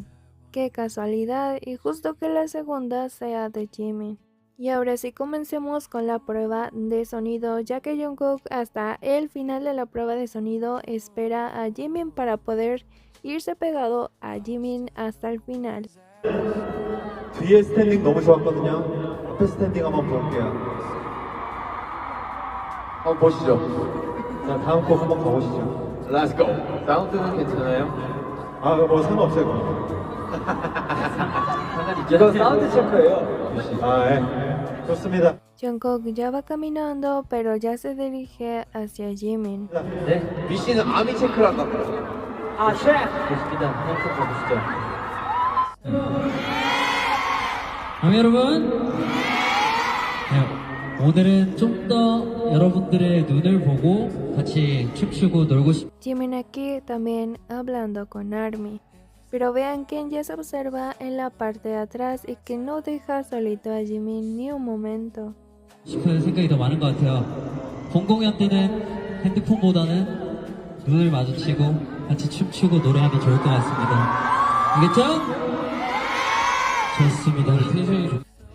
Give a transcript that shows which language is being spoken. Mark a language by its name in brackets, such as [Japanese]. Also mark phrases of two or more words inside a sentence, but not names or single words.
[Spanish] Qué casualidad, y justo que la segunda sea de Jimin. Y ahora sí comencemos con la prueba de sonido, ya que Jungkook hasta el final de la prueba de sonido espera a Jimin para poder irse pegado a Jimin hasta el final. [Korean] 뒤에 스탠딩 너무 좋았거든요. 앞에 스탠딩 한번 볼게요. 한번 보시죠. 자, 다음 곡 한번 가보시죠. [English] Let's go. [Korean] 사운드는 괜찮아요? 아, 뭐 상관없어요. 이거 사운드 체크예요. 아, 예. 좋습니다. [Spanish] Jungkook ya va caminando, pero ya se dirige hacia Jimin. [Korean] 네? 미씨는 아미 체크를 한다고. 아, 셰프! 좋습니다. 한번 가보시죠. 여러분, 네, 오늘은 좀 더 여러분들의 눈을 보고 같이 춤추고 놀고 [Spanish] Jimin aquí también hablando con ARMY. Pero vean quién ya se observa en la parte de atrás y que no deja solito a Jimin ni un momento. [Korean] 싶은 생각이 더 많은 것 같아요. 본 공연 때는 핸드폰보다는 눈을 마주치고 같이 춤추고 노래하면 좋을 것 같습니다. 알겠죠? 좋습니다. 텐션이 좋...